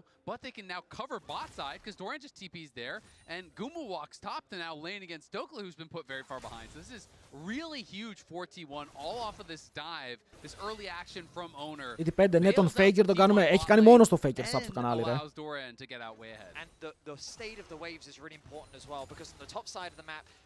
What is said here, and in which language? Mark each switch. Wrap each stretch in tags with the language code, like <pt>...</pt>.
<en>But they can now cover bot side because Doran just TP's there, and Guma walks top to now lane against Dokla, who's been put very far behind. So this is really huge for T1, all off of this dive, this early action from Owner.</en> <el>Η 5, ναι, τον Faker τον κάνουμε, έχει κάνει μόνο στο Faker sub στο κανάλι, ρε.</el> <en>And the state of the waves is really important as well because on the top side of the map,</en>